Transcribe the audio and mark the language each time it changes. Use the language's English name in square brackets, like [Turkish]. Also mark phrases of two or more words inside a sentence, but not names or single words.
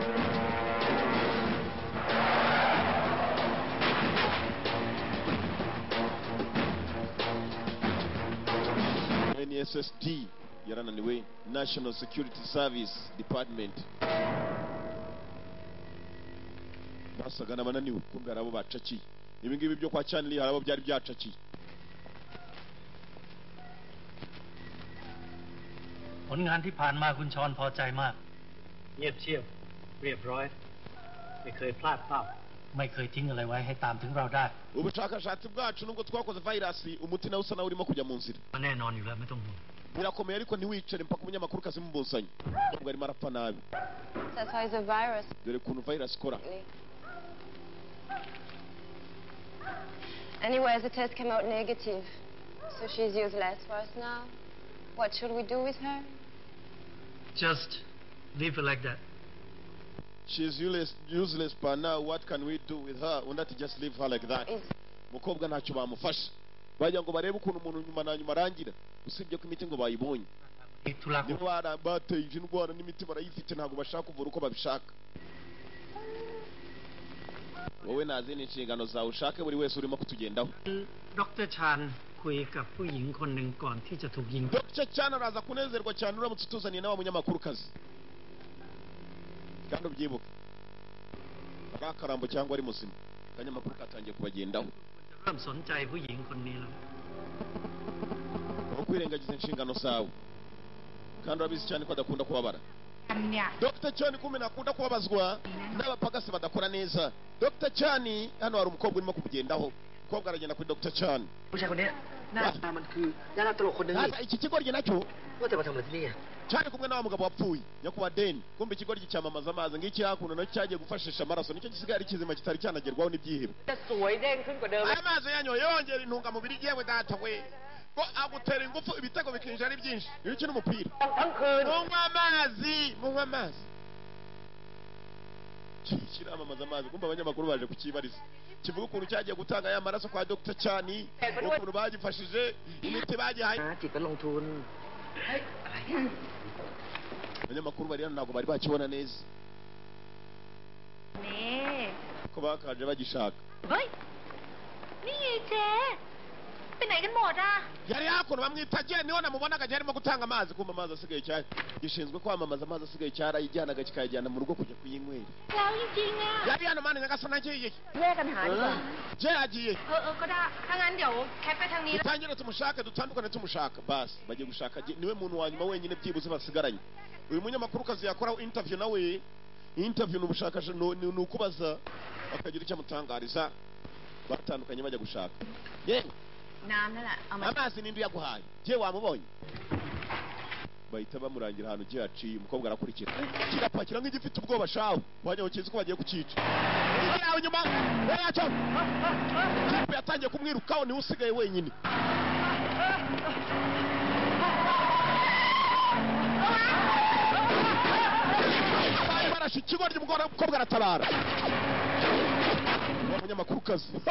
[Kinyarwanda] NSSD yarananiwe, [English] National Security Service Department. [Kinyarwanda] Basaga n'abananiwe kumbe arabo bacakiye. Ibi ngibi byo kwa Chanley harabo byari byacakiye. [Thai] ผลงานที่ผ่านมาคุณชอนพอใจมาก เงียบเชียบเรียบร้อยไม่เคยพลาดเป้า ไม่เคยทิ้งอะไรไว้ให้ตามถึงเราได้ [Kinyarwanda] Ubushakashatsi bwacu nubwo twakoze virus umuti nawe usa nawe urimo kujya mu nzira. [Thai] แน่นอนอยู่แล้วไม่ต้องห่วง [Kinyarwanda] Birakomeye ariko ntiwicare mpaka umunyamakuru kazi mubonsanye. Nubwo arimo arapfa nabi. [English] That's why it's a virus. [Kinyarwanda] Dore kuntu virus ikora. [English] Anyways, the test came out negative. So she's useless for us now. What should we do with her? just leave her like that. She's useless, but now what can we do with her? Why not just leave her like that? [Kinyarwanda] Mukobwa ntacyo bamufasha. Bajya ngo barebe ukuntu umuntu nyuma na nyuma arangira. Usibye ko imiti ngo bayibonye. Nibo bateye indwara n'imiti barayifite ntabwo bashaka kuvura uko babishaka. Wowe nazi n'inshingano zawe ushake buri wese urimo kutugendaho. Dr. [Thai] Chan คุยกับผู้หญิงคนหนึ่งก่อนที่จะถูกยิง [Kinyarwanda] Dr. Chan araza kunezerwa cyane uramutse utuzaniye nawe munyamakuru kazi. Kandi ubyibuke. Akarambo cyangwa ari muzima. Kanyamakuru katangiye kubagendaho. [Thai] เริ่มสนใจผู้หญิงคนนี้แล้ว [Kinyarwanda] Kwirengagiza inshingano zawe. Kandi urabizi cyane ko adakunda kubabara. Dr. Chan kumbe nakunda kubabazwa n'abapagasi badakora neza. Dr. Chan hano hari umukobwa urimo kubugendaho. Umukobwa aragenda kuri Dr. Chan. [Thai] ผู้ชายคนนี้หน้าตามันคือดาราตลกคนหนึ่งนี่ [Kinyarwanda] Iki kigoryi nacyo [Thai] ว่าแต่มาทำอะไรที่นี่ [Kinyarwanda] cyane kumwe na mugabo wapfuye nyakuba Den. Kumbe ikigoryi cyamamaza amazi ngiki hakuno no cyagiye gufashisha amaraso nicyo gisigaye ari kizima kitari cyanagerwaho n'ibyihebe. [Thai] จะสวยเด้งขึ้นกว่าเดิม [Kinyarwanda] Amazi yanyo yongera intungamubiri yewe data we. Ko agutera ingufu ibitego bikinjira ari byinshi. Iyo ukina umupira. [Thai] ทั้งคืน [Kinyarwanda] Munywa amazi. Kiramamaza amazi kumbe abanyamakuru baje kukibariza. Kivuga ukuntu cyagiye gutanga ya maraso kwa Dr. Chan. Ukuntu bagifashije imiti bagihaye. [Thai] จิตก็ลงทุน [Kinyarwanda] Abanyamakuru bari hano ntabwo bari bakibona neza. [Thai] นี่ [Kinyarwanda] Ko bakaje bagishaka. [Thai] เฮ้ย นี่ไงเจ๊ไปไหนกันหมดอ่ะ [Kinyarwanda] Yari hakuno bamwita Je niho namubonaga arimo gutanga amazi kumbe amazi asigaye cyane. Gishinzwe kwamamaza amazi asigaye cyarayijyanaga kikayijyana mu rugo kujya kuyinywera. [Thai] แล้วจริงๆอ่ะ [Kinyarwanda] Yari hano mane nyagasana agiye. [Thai] แยกกันหาดีกว่า [Kinyarwanda] Je agiye. [Thai] ก็ได้ถ้างั้นเดี๋ยวแคปไปทางนี้ [Kinyarwanda] Dutangire tumushake dutandukane tumushaka basi bagiye gushaka niwe muntu wa nyuma wenyine byibuze basigaranye. Uyu munyamakuru kazi yakoraho interview nawe interview n'ubushakashatsi n'ukubaza akagira icyo amutangariza batandukanye bajya gushaka. Yewe [Thai] น้ำนั่นแหละเอามา [Kinyarwanda] amazi n'indi yaguhaye je wamubonye bahita bamurangira ahantu je yaciye umukobwa arakurikira kirapakira nk'igifite ubwoba shawe wajya ukizi ko bagiye kucica yawe nyuma yaco kipe yatangiye kumwirukaho ni usigaye wenyine barashi ikigoryi umukobwa aratabara umunyamakuru kazi